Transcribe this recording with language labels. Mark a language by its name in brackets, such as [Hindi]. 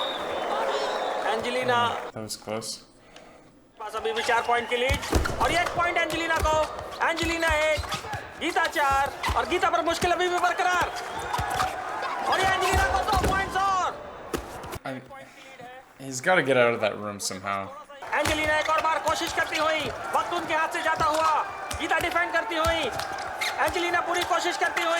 [Hindi] Angelina [English] That was close. [Hindi] पास अभी भी 4 point की लीड, और 1 पॉइंट एंजेलिना को, एंजेलिना 1, गीता 4, और गीता पर मुश्किल अभी भी बरकरार, और ये एंजेलिना को 2 पॉइंट्स और। [English] He's got to get out of that room somehow. [Hindi] Angelina एक और बार कोशिश करती हुई, वक्त उनके हाथ से जाता हुआ, गीता डिफेंड करती हुई, एंजेलिना पूरी कोशिश करती हुई,